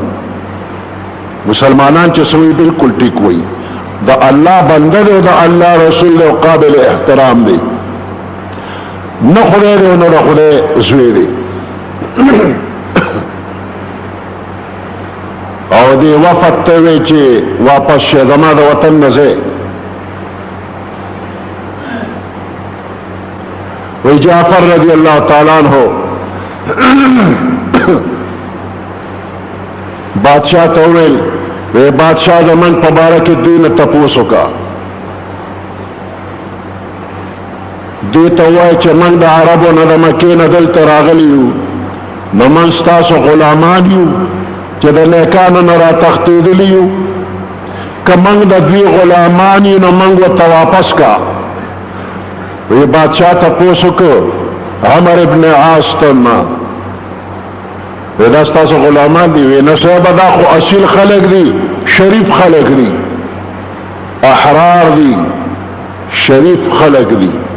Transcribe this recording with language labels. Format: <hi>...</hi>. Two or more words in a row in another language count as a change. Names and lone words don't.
<ps>مسلمانان چې څه وایي بالکل ټیک وایي، د الله بنده دی او د الله رسول دی او قابل احترام دی، نه خدای دی او نه د خدای زوی دی. او دی وفد ته وی چې واپس شه زما د وطن نه ځې. وی جعفر</ps> <ar>رضی اللہ تعالی عنہ</ar> <ps>بادشاہ ته وویل وی بادشاہ زمن په باره کې دوی نه تپوس وکړه دوی ته ووایه چې موږ د عربو نه د مکې نه دلته راغلي یو نو موږ ستاسو غلامان یو چې د نیکانو نه راتښتېدلي یو که موږ د دوی غلامان یو نو موږ ورته واپس کا وی بادشاہ تپوس وکړ عمر ابن عاص ته نه وی دا ستاسو غلامان دی وی نه صاحبه دا خو اصیل خلق دی شریف خلق دی احرار دی شریف خلق دی</ps>